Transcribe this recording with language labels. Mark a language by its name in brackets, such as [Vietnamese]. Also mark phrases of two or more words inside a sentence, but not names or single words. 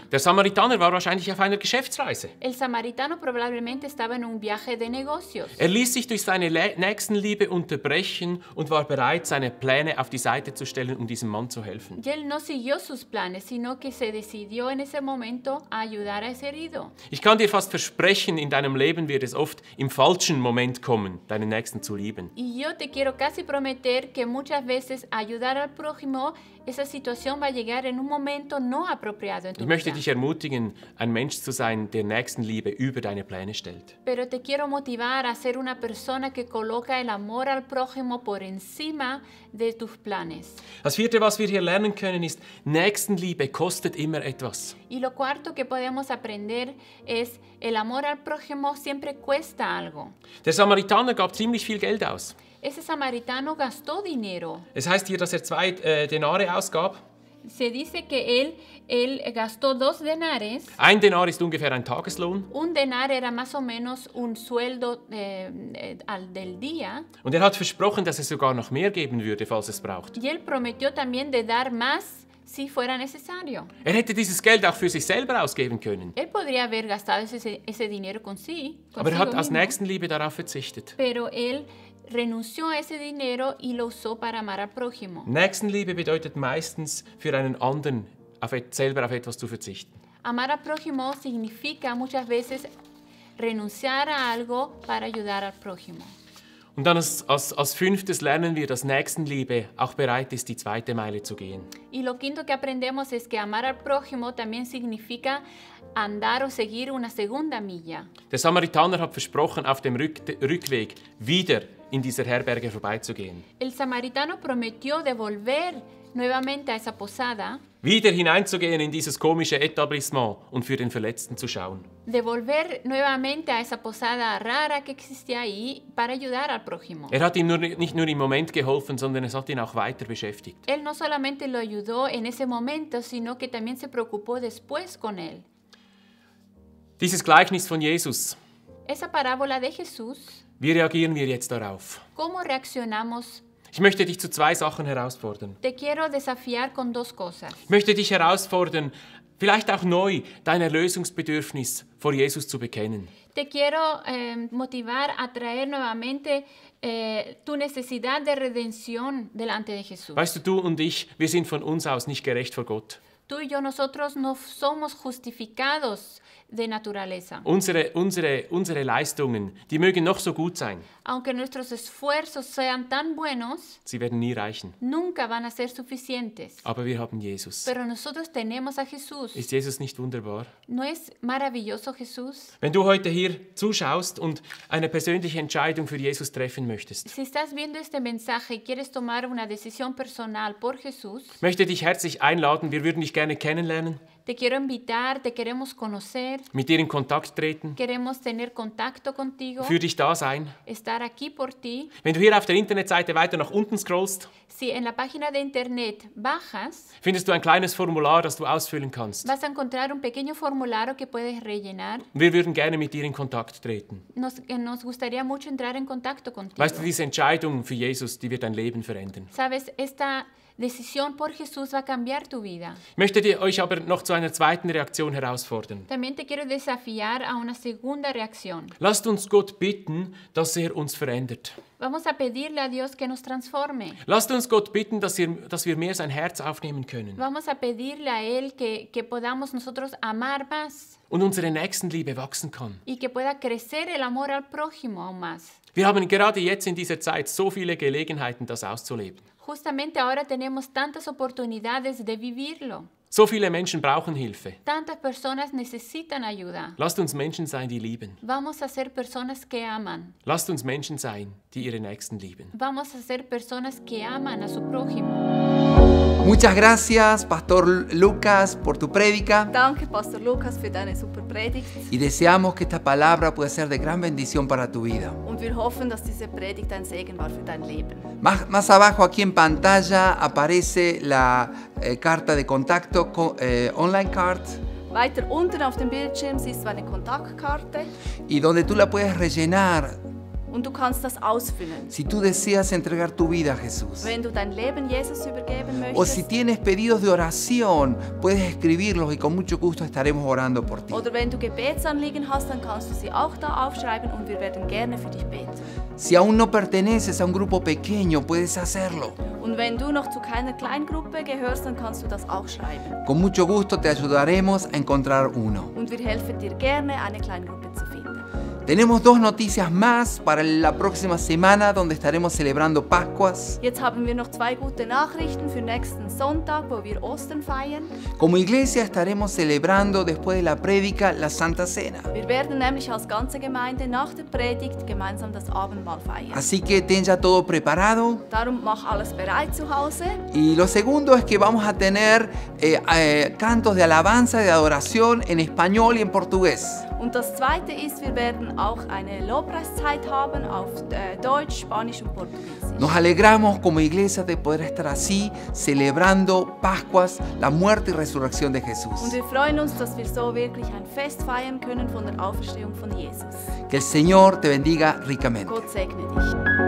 [German] Der Samaritaner war wahrscheinlich auf einer Geschäftsreise. [Spanish] El samaritano probablemente estaba en un viaje de negocios. [German] Er ließ sich durch seine Nächstenliebe unterbrechen und war bereit, seine Pläne auf die Seite zu stellen, um diesem Mann zu helfen. [Spanish] Y él no siguió sus planes, sino que se decidió en ese momento a ayudar a ese herido. [German] Ich kann dir fast versprechen, in deinem Leben wird es oft im falschen Moment kommen, deinen Nächsten zu lieben. [Spanish] Y yo te quiero casi prometer que muchas veces ayudar al prójimo, esa situación va a llegar en un momento no apropiado en tu [German] Ich möchte [Spanish] vida. [German] dich ermutigen, ein Mensch zu sein, der Nächstenliebe über deine Pläne stellt. [Spanish] Pero te quiero motivar a ser una persona que coloca el amor al prójimo por encima de tus planes. [German] Das vierte, was wir hier lernen können, ist, Nächstenliebe kostet immer etwas. [Spanish] Y lo cuarto que podemos aprender es el amor al prójimo siempre cuesta algo. [German] Der Samaritaner gab ziemlich viel Geld aus. [Spanish] Ese samaritano gastó dinero. [German] Es heißt hier, dass er 2 Denare ausgab. [Spanish] Se dice que él gastó 2 denares. [German] Ein Denar ist ungefähr ein Tageslohn. [Spanish] Un denar era más o menos un sueldo del día. [German] Und er hat versprochen, dass er sogar noch mehr geben würde, falls es braucht. [Spanish] Y él prometió también de dar más si fuera necesario. [German] Er hätte dieses Geld auch für sich selber ausgeben können. [Spanish] Él podría haber gastado ese dinero consigo [German] Aber er hat aus [Spanish] mismo, [German] Nächstenliebe darauf verzichtet. [Spanish] pero él renunció a ese dinero y lo usó para amar al prójimo. [German] Nächstenliebe bedeutet meistens, für einen anderen selber auf etwas zu verzichten. [Spanish] Amar al prójimo significa muchas veces renunciar a algo para ayudar al prójimo. [German] Und dann als fünftes lernen wir, dass Nächstenliebe auch bereit ist, die 2. Meile zu gehen. [Spanish] Y lo quinto que aprendemos es que amar al prójimo también significa andar o seguir una segunda milla. [German] Der Samaritaner hat versprochen, auf dem Rückweg wieder in dieser Herberge vorbeizugehen. [Spanish] El samaritano prometió devolver nuevamente a esa posada, [German] Wieder hineinzugehen in dieses komische Etablissement und für den Verletzten zu schauen. [Spanish] devolver nuevamente a esa posada rara que existía ahí para ayudar al prójimo. [German] Er hat ihm nicht nur im Moment geholfen, sondern es hat ihn auch weiter beschäftigt. [Spanish] Él no solamente lo ayudó en ese momento, sino que también se preocupó después con él. [German] Dieses Gleichnis von Jesus, [Spanish] Esa parábola de Jesús, [German] wie reagieren wir jetzt darauf? [Spanish] ¿cómo reaccionamos? [German] Ich möchte dich zu 2 Sachen herausfordern. [Spanish] Te quiero desafiar con 2 cosas. [German] Ich möchte dich herausfordern, vielleicht auch neu dein Erlösungsbedürfnis vor Jesus zu bekennen. [Spanish] Te quiero motivar a traer nuevamente tu necesidad de redención delante de Jesús. [German] Weißt du, du und ich, wir sind von uns aus nicht gerecht vor Gott. [Spanish] Tú y yo, nosotros no somos justificados de naturaleza. [German] Unsere Leistungen, die mögen noch so gut sein, [Spanish] Aunque nuestros esfuerzos sean tan buenos, [German] sie werden nie reichen. [Spanish] nunca van a ser suficientes. [German] Aber wir haben Jesus. [Spanish] Pero nosotros tenemos a Jesús. [German] Ist Jesus nicht wunderbar? [Spanish] ¿No es maravilloso Jesús? [German] Wenn du heute hier zuschaust und eine persönliche Entscheidung für Jesus treffen möchtest, [Spanish] Si estás viendo este mensaje y quieres tomar una decisión personal por Jesús, [German] möchte dich herzlich einladen, wir würden dich gerne kennenlernen, [Spanish] te quiero invitar, te queremos conocer, [German] mit dir in Kontakt treten, [Spanish] queremos tener contacto contigo, [German] für dich da sein. [Spanish] estar aquí por ti. [German] Wenn du hier auf der Internetseite weiter nach unten scrollst, [Spanish] Si en la página de internet bajas, [German] findest du ein kleines Formular, das du ausfüllen kannst. [Spanish] vas a encontrar un pequeño formulario que puedes rellenar. [German] Wir würden gerne mit dir in Kontakt treten. [Spanish] Nos gustaría mucho entrar en contacto contigo. [German] Weißt du, diese Entscheidung für Jesus, die wird dein Leben verändern. [Spanish] Sabes, esta decisión por Jesús va a cambiar tu vida. [German] Ich möchte euch aber noch zu einer zweiten Reaktion herausfordern. [Spanish] También te quiero desafiar a una segunda reacción. [German] Lasst uns Gott bitten, dass er uns verändert. [Spanish] Vamos a pedirle a Dios que nos transforme. [German] Lasst uns Gott bitten, dass wir mehr sein Herz aufnehmen können [Spanish] Vamos a pedirle a Él que podamos nosotros amar más [German] und unsere Nächstenliebe wachsen kann. [Spanish] y que pueda crecer el amor al prójimo aún más. [German] Wir haben gerade jetzt in dieser Zeit so viele Gelegenheiten, das auszuleben. [Spanish] Justamente ahora tenemos tantas oportunidades de vivirlo. [German] So viele Menschen brauchen Hilfe. [Spanish] Tantas personas necesitan ayuda. [German] Lasst uns Menschen sein, die lieben. [Spanish] Vamos a ser personas que aman. [German] Lasst uns Menschen sein, die ihre Nächsten lieben. [Spanish] Vamos a ser personas que aman a su prójimo. Muchas gracias, Pastor Lucas, por tu prédica. [German] Danke, Pastor Lukas, für deine super Predigt. [Spanish] Y deseamos que esta palabra pueda ser de gran bendición para tu vida. [German] Und wir hoffen, dass diese Predigt ein Segen war für dein Leben. [Spanish] Más abajo aquí en pantalla aparece la carta de contacto, [English] online card, [German] Weiter unten auf dem Bildschirm siehst du eine Kontaktkarte [Spanish] y donde tú la puedes rellenar [German] und du kannst das ausfüllen. [Spanish] si tú deseas entregar tu vida a Jesús. [German] Wenn du dein Leben Jesus übergeben [Spanish] O si [German] möchtest [Spanish] tienes pedidos de oración, puedes escribirlos y con mucho gusto estaremos orando por ti. [German] oder wenn du Gebetsanliegen hast, dann kannst du sie auch da aufschreiben und wir werden gerne für dich beten. [Spanish] Si aún no perteneces a un grupo pequeño, puedes hacerlo. [German] Und wenn du noch zu keiner Kleingruppe gehörst, dann kannst du das auch schreiben. [Spanish] Con mucho gusto te ayudaremos a encontrar uno. [German] Und wir helfen dir gerne, eine Kleingruppe zu finden. [Spanish] Tenemos 2 noticias más para la próxima semana donde estaremos celebrando Pascuas. [German] Jetzt haben wir noch 2 gute Nachrichten für nächsten Sonntag, wo wir Ostern feiern. [Spanish] Como iglesia estaremos celebrando después de la prédica la Santa Cena. [German] Wir werden nämlich als ganze Gemeinde nach der Predigt gemeinsam das Abendmahl feiern. [Spanish] Así que ten ya todo preparado. [German] Darum mach alles bereit zu Hause. [Spanish] Y lo segundo es que vamos a tener cantos de alabanza, de adoración en español y en portugués. [German] Und das Zweite ist, wir werden auch eine Lobpreiszeit haben auf Deutsch, Spanisch und Portugiesisch. [Spanish] Nos alegramos como iglesia de poder estar así, celebrando Pascuas, la muerte y resurrección de Jesús. [German] Und wir freuen uns, dass wir so wirklich ein Fest feiern können von der Auferstehung von Jesus. [Spanish] Que el Señor te bendiga ricamente. [German] Gott segne dich.